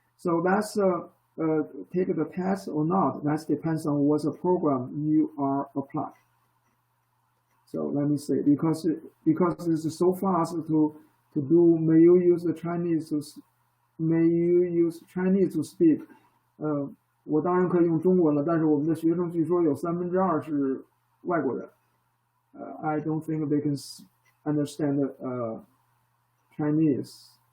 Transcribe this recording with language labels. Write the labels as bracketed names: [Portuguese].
[English] So that's take the test or not. That depends on what's the program you are applying. So let me say, because it's so fast to do. May you use Chinese to speak? [Chinese] 我当然可以用中文了，但是我们的学生据说有2/3是外国人。 [English] I don't think they can understand Chinese.